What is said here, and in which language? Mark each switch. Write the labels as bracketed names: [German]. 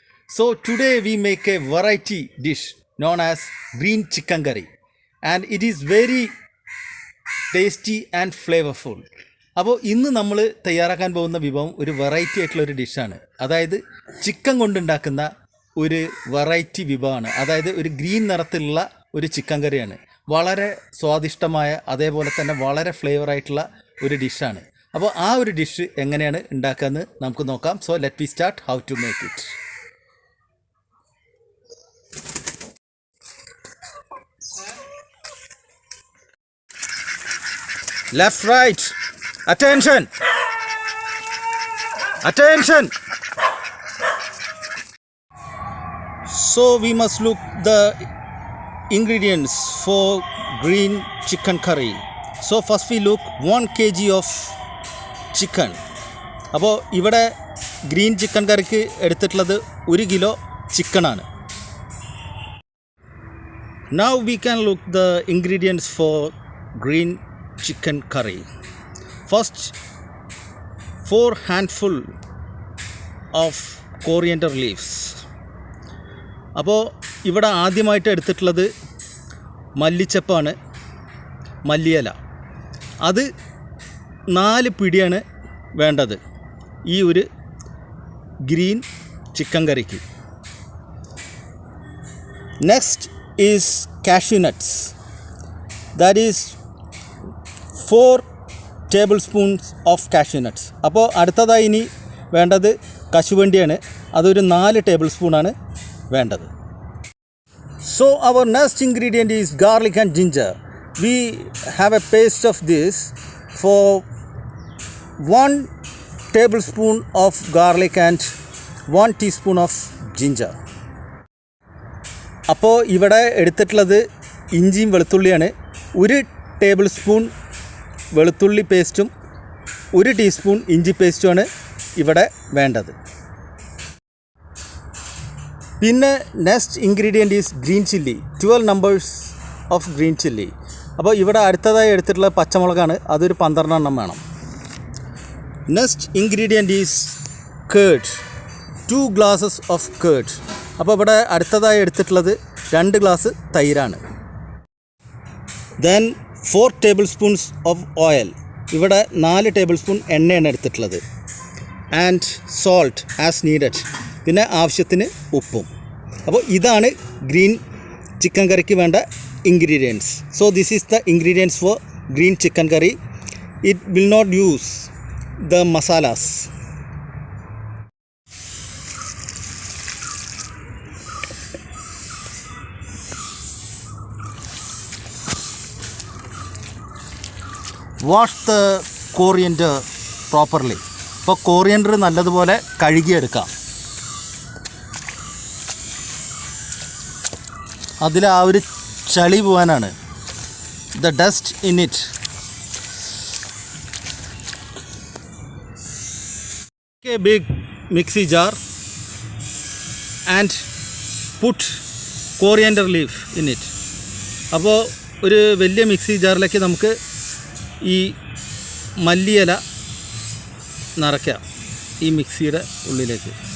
[English] So today we make a variety dish known as green chicken curry and it is very tasty and flavorful. [Malayalam] അപ്പോൾ ഇന്ന് നമ്മൾ തയ്യാറാക്കാൻ പോകുന്ന വിഭവം ഒരു വെറൈറ്റി ആയിട്ടുള്ള ഒരു ഡിഷാണ്. അതായത് ചിക്കൻ കൊണ്ടുണ്ടാക്കുന്ന ഒരു വെറൈറ്റി വിഭവമാണ്. അതായത് ഒരു ഗ്രീൻ നിറത്തിലുള്ള ഒരു ചിക്കൻ കറിയാണ്. വളരെ സ്വാദിഷ്ടമായ അതേപോലെ തന്നെ വളരെ ഫ്ലേവർ ആയിട്ടുള്ള ഒരു ഡിഷാണ്. അപ്പോൾ ആ ഒരു ഡിഷ് എങ്ങനെയാണ് ഉണ്ടാക്കുകയെന്ന് നമുക്ക് നോക്കാം. [English] So let we start how to make it. Left right, attention, attention. So we must look the ingredients for green chicken curry. So first we look 1 kg of chicken. [Malayalam] അപ്പോൾ ഇവിടെ ഗ്രീൻ ചിക്കൻ കറിക്ക് എടുത്തിട്ടുള്ളത് 1 kilo ചിക്കനാണ്. [English] Now we can look the ingredients for green chicken curry. First, 4 handful of coriander leaves. [Malayalam] അപ്പോൾ ഇവിടെ ആദ്യമായിട്ട് എടുത്തിട്ടുള്ളത് മല്ലിച്ചപ്പാണ്, മല്ലിയില. അത് 4 പിടിയാണ് വേണ്ടത് ഈ ഒരു ഗ്രീൻ ചിക്കൻ കറിക്ക്. [English] Next is cashew nuts. That is 4 tablespoons of cashew nuts. [Malayalam] അപ്പോൾ അടുത്തതായി ഇനി വേണ്ടത് കശുവണ്ടിയാണ്. അതൊരു 4 ടേബിൾ സ്പൂണാണ് വേണ്ടത്. [English] So our next ingredient is garlic and ginger. We have a paste of this for 1 tablespoon of garlic and 1 teaspoon of ginger. [Malayalam] അപ്പോൾ ഇവിടെ എടുത്തിട്ടുള്ളത് ഇഞ്ചിയും വെളുത്തുള്ളിയാണ്. 1 ടേബിൾ സ്പൂൺ വെളുത്തുള്ളി പേസ്റ്റും 1 ടീസ്പൂൺ ഇഞ്ചി പേസ്റ്റുമാണ് ഇവിടെ വേണ്ടത്. [English] പിന്നെ next ingredient is green chilli, 12 numbers of green chilli. [Malayalam] അപ്പോൾ ഇവിടെ അടുത്തതായി എടുത്തിട്ടുള്ള പച്ചമുളകാണ്, അതൊരു 12 എണ്ണം വേണം. [English] Next ingredient is curd, 2 glasses of curd. [Malayalam] അപ്പോൾ ഇവിടെ അടുത്തതായി എടുത്തിട്ടുള്ളത് 2 ഗ്ലാസ് തൈരാണ്. [English] Then 4 tablespoons of oil. [Malayalam] ഇവിടെ 4 ടേബിൾ സ്പൂൺ എണ്ണയാണ് എടുത്തിട്ടുള്ളത്. [English] And salt as needed. [Malayalam] പിന്നെ ആവശ്യത്തിന് ഉപ്പും. അപ്പോൾ ഇതാണ് ഗ്രീൻ ചിക്കൻ കറിക്ക് വേണ്ട ingredients. [English] So this is the ingredients for green chicken curry. It will not use the masalas. Wash the coriander properly. [Malayalam] അപ്പോൾ കോറിയൻഡർ നല്ലതുപോലെ കഴുകിയെടുക്കാം. അതിൽ ആ ഒരു ചളി പോകാനാണ്, [English] the dust in it. Take a big mixie jar and put coriander leaf in it. [Malayalam] അപ്പോൾ ഒരു വലിയ മിക്സി ജാറിലേക്ക് നമുക്ക് ഈ മല്ലിയില നിറയ്ക്കാം ഈ മിക്സിയുടെ ഉള്ളിലേക്ക്.